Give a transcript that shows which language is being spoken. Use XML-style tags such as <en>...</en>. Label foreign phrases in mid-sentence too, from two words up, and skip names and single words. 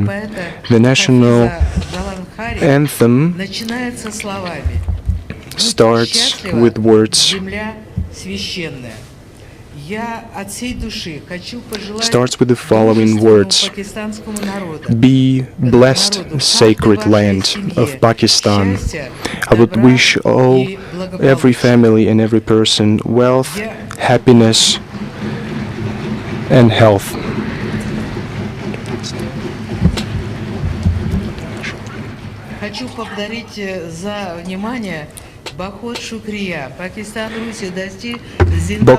<en>The national anthem starts with words, starts with the following words: "Be blessed, sacred land of Pakistan. I would wish every family and every person wealth, happiness, and health."</en> <ru>Хочу поблагодарить за внимание.</ru> <ur>بہت شکریہ. پاکستان، روسی، دوستی زندہ باد.</ur>